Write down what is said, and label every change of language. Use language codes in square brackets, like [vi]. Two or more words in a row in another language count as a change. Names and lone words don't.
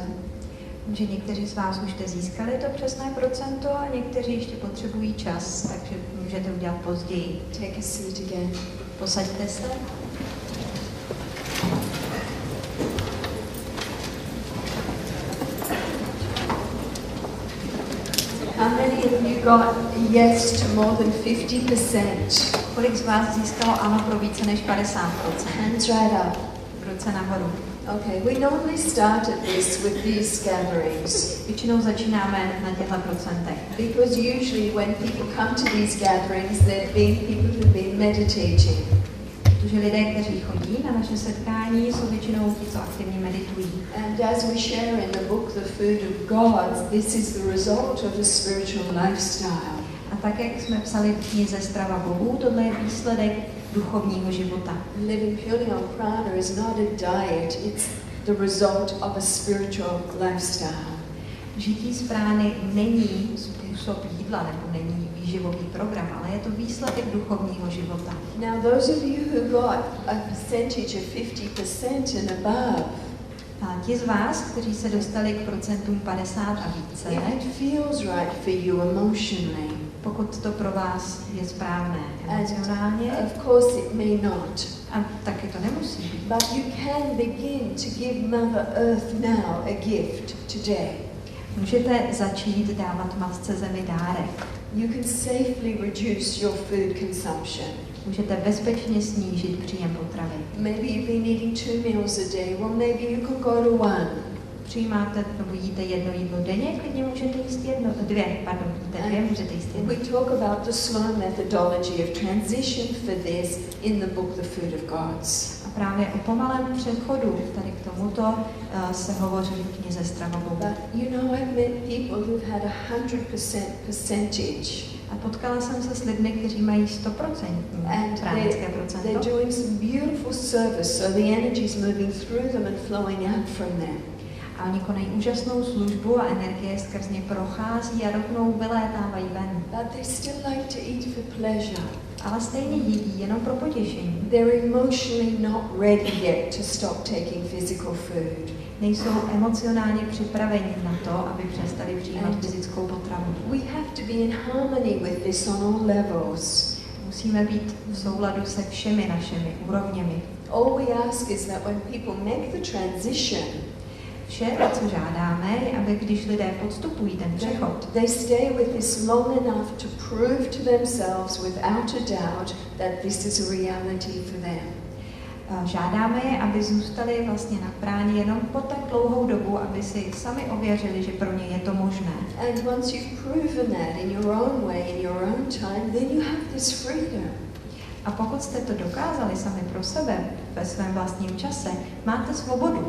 [cs] Že někteří z vás už jste získali to přesné procento a někteří ještě potřebují čas, takže můžete udělat později. [en] Take a seat again. [cs] Posaďte se. [en] How many of you got yes to more than 50%? [cs] Kolik z vás získalo ano pro více než 50%? [en] Hands right up. [cs] Ruce nahoru. [en] Okay, we normally start at this with these gatherings. [cs] Většinou začínáme na těchto procentech. [en] Because usually when people come to these gatherings, they've been people who've been meditating. [cs] Protože lidé, kteří chodí na naše setkání, jsou většinou ti, co aktivně meditují. [en] And as we share in the book, The Food of God, this is the result of a spiritual lifestyle. [cs] A tak, jak jsme psali v knize Strava Bohu, tohle je výsledek duchovního života. [en] Living purely on prana is not a diet, it's the result of a spiritual lifestyle. [cs] Žití z prány není způsob jídla, nebo není výživový program, ale je to výsledek duchovního života. [en] Now those of you who got a percentage of 50% and above, [cs] A ti z vás, kteří se dostali k procentům 50 a více, [en] if it feels right for you emotionally, [cs] pokud to pro vás je správné emocionálně, [en] of course it may not, [cs] a taky to nemusí být, [en] but you can begin to give Mother Earth now a gift today. [cs] můžete začít dávat Matce Zemi dárek. [en] You can safely reduce your food consumption. [cs] Můžete bezpečně snížit příjem potravy. [en] Maybe you've been eating 2 meals a day, well maybe you can go to 1. [cs] Přijímáte nebo jíte jedno jídlo denně, klidně můžete jíst dvě, můžete jíst jedno. [en] We talk about the slow methodology of transition for this in the book The Food of Gods. [cs] A právě o pomalém přechodu tady k tomuto se hovoří v knize Strava Bohu. [en] But you know, I've met people who've had 100% percentage. [cs] A potkala jsem se s lidmi, kteří mají 100% pránické procento. [en] They're doing some beautiful service, so the energy is moving through them and flowing out from them. [cs] A oni konají úžasnou službu a energie skrz ně prochází a rovnou vylétávají ven. [en] But they still like to eat for pleasure. [cs] Ale stejně jedí jenom pro potěšení. [en] They're emotionally not ready yet to stop taking physical food. [cs] Nejsou emocionálně připraveni na to, aby přestali přijímat fyzickou potravu. [en] We have to be in harmony with this on all levels. [cs] Musíme být v souladu se všemi našimi úrovněmi. [en] All we ask is that when people make the transition, [cs] Vše, co žádáme, je, aby když lidé podstupují ten přechod, [en] they stay with this long enough to prove to themselves without a doubt that this is a reality for them. [cs] Žádáme je, aby zůstali vlastně na práně jenom po tak dlouhou dobu, aby si sami ověřili, že pro ně je to možné. [en] And once you've proven that in your own way, in your own time, then you have this freedom. [cs] A pokud jste to dokázali sami pro sebe ve svém vlastním čase, máte svobodu.